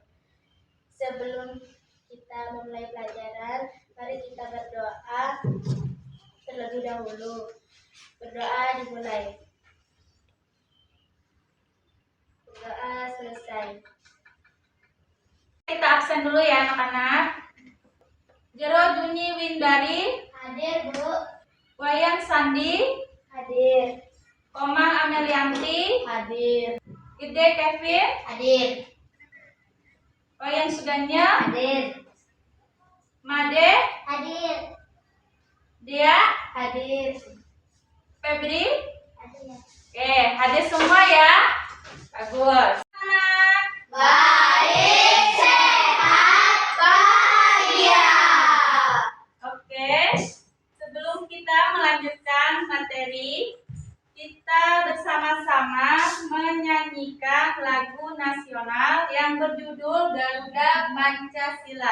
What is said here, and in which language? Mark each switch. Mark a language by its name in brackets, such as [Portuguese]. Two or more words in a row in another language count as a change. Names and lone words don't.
[Indonesian] Sebelum kita memulai pelajaran, mari kita berdoa terlebih dahulu. Berdoa dimulai. Berdoa selesai. Kita absen dulu ya anak-anak. Jero Juni Windari, Hadir, Bu. Wayan Sandi, Hadir. Komang Amelianti, Hadir. Gede Kevin, Hadir. Wayan Suganya, Hadir. Made, Hadir. Dia, Hadir. Febri. Hadir. Oke, hadir semua ya. Bagus. Anak. Baik, sehat, bahagia. Oke, sebelum kita melanjutkan materi, kita bersama-sama menyanyikan lagu nasional yang berjudul Garuda Pancasila.